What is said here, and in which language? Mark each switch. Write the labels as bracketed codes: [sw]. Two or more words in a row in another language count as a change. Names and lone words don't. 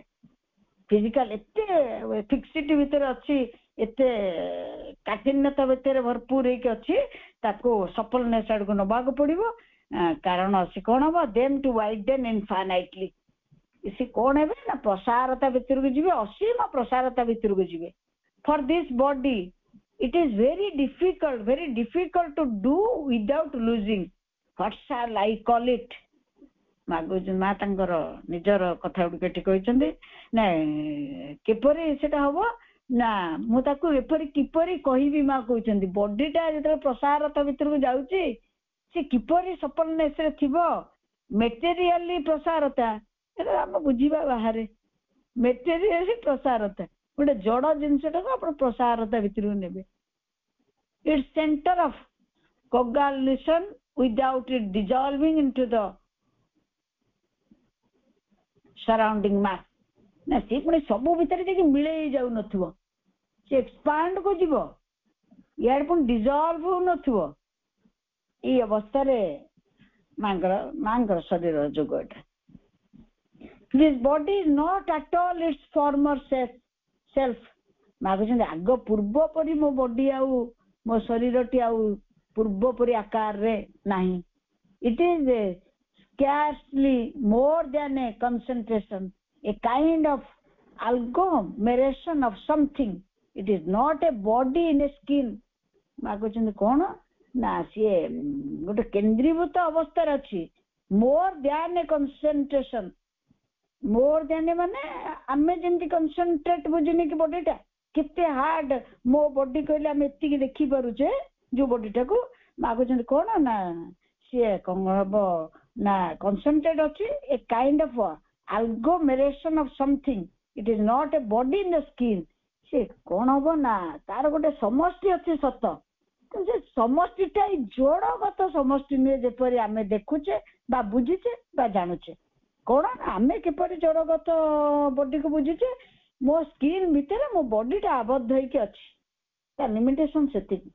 [or] ଫିଜିକାଲ ଏତେ ଫିକ୍ସିଟି ଭିତରେ ଅଛି, ଏତେ କାଠିନ୍ୟତା ଭିତରେ ଭରପୁର ହେଇକି ଅଛି, ତାକୁ ସପଲନେସ ଆଡକୁ ନବାକୁ ପଡିବ। କାରଣ ସେ କଣ ହବ, [en] them to widen infinitely. [or] ସେ କଣ ହେବେ ନା ପ୍ରସାରତା ଭିତରକୁ ଯିବେ, ଅସୀମ ପ୍ରସାରତା ଭିତରକୁ ଯିବେ। [en] for this body it is very difficult to do without losing. What shall I call it? [or] ମା ତାଙ୍କର ନିଜର କଥା ଗୁଡିକ ଏଠି କହିଛନ୍ତି ନା, କିପରି ସେଟା ହବ ନା ମୁଁ ତାକୁ ଏପରି କିପରି କହିବି। ମା କହୁଛନ୍ତି ବଡିଟା ଯେତେବେଳେ ପ୍ରସାରତା ଭିତରକୁ ଯାଉଛି, ସେ କିପରି ସପଲନେସରେ ଥିବ। ମେଟେରିଆଲି ପ୍ରସାରତା, ସେଟା ଆମ ବୁଝିବା ବାହାରେ। ମେଟେରିଆଲି ପ୍ରସାରତା, ଗୋଟେ ଜଡ ଜିନିଷଟାକୁ ଆପଣ ପ୍ରସାରତା ଭିତରକୁ ନେବେ। [en] its center of coagulation without it dissolving into the surrounding mass. [or] ନା ସେ ପୁଣି ସବୁ ଭିତରେ ଯାଇକି ମିଳେଇ ଯାଉନଥିବ, ସେ ଏକ୍ସପାଣ୍ଡ କୁ ଯିବ, ଇଆଡେ ପୁଣି ଡିଜଲ୍ଭ ହଉନଥିବ। ଏଇ ଅବସ୍ଥାରେ ମାଙ୍କର ଶରୀରର ଯୋଗ ଏଟା। [en] This body is not at all its former self. [or] ସେଲ୍ଫ ମାଗୁଛନ୍ତି ଆଗ ପୂର୍ବ ପରି ମୋ ବଡି ଆଉ ମୋ ଶରୀରଟି ଆଉ ପୂର୍ବ ପରି ଆକାରରେ ନାହିଁ। [en] it is scarcely more than a concentration, a kind of agglomeration of something. It is not a body in a skin. [or] ମାଗୁଛନ୍ତି କଣ ନା ସିଏ ଗୋଟେ କେନ୍ଦ୍ରୀଭୂତ ଅବସ୍ଥାରେ ଅଛି। [en] more than a concentration, more than [or] ମାନେ ଆମେ ଯେମିତି concentrate ବୁଝୁନି କି ବଡିଟା କେତେ ହାର୍ଡ ମୋ ବଡି କହିଲେ ଆମେ ଏତିକି ଦେଖିପାରୁଛେ ଯୋଉ ବଡିଟାକୁ ମାଗୁଛନ୍ତି କଣ ନା ସିଏ କଣ ହବ ନା concentrate ଅଛି [en] a kind of agglomeration of something. It is not a body in the skin. [or] ସେ କଣ ହବ ନା ତାର ଗୋଟେ ସମଷ୍ଟି ଅଛି ସତ, ସେ ସମଷ୍ଟିଟା ଏଇ ଜଡଗତ ସମଷ୍ଟି ନୁହେଁ ଯେପରି ଆମେ ଦେଖୁଛେ ବା ବୁଝୁଛେ ବା ଜାଣୁଛେ। କଣ ଆମେ କିପରି ଜଡଗତ ବଡିକୁ ବୁଝୁଛେ, ମୋ ସ୍କିନ୍ ଭିତରେ ମୋ ବଡିଟା ଆବଦ୍ଧ ହେଇକି ଅଛି, ତା ଲିମିଟେସନ ସେତିକି।